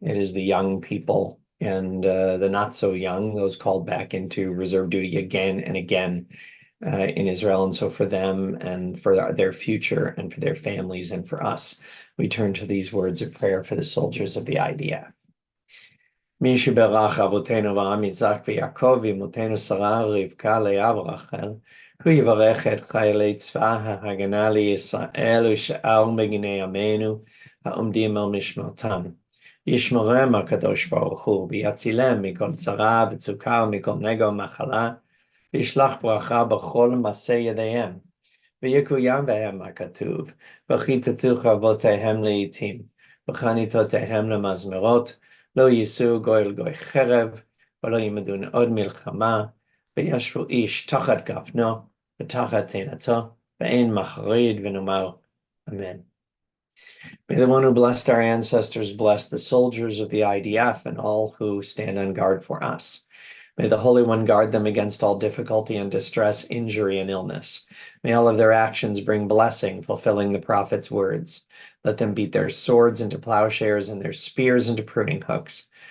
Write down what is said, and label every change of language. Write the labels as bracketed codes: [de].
[en] It is the young people and the not so young, those called back into reserve duty again and again in Israel. And so for them and for their future and for their families and for us, we turn to these words of prayer for the soldiers of the IDF. [he] מי שבירך אבותינו אברהם יצחק ויעקב ואמותינו שרה רבקה לאה ורחל, הוא יברך את חיילי צבא ההגנה לישראל ושאר מגיני עמנו העומדים על משמרתם. ישמרם הקדוש ברוך הוא ויצילם מכל צרה וצוקה ומכל נגע ומחלה, וישלח ברכה בכל מעשה ידיהם. ויקוים בהם הכתוב, וכיתתו אבותיהם לעתים, וחניתותיהם למזמרות, לא יישאו גוי אל גוי חרב, ולא ילמדון עוד מלחמה, וישבו איש תחת גפנו, ותחת תאנתו, ואין מחריד, ונאמר Amen. [en] May the one who blessed our ancestors bless the soldiers of the IDF and all who stand on guard for us. May the Holy One guard them against all difficulty and distress, injury and illness. May all of their actions bring blessing, fulfilling the prophet's words. Let them beat their swords into plowshares and their spears into pruning hooks.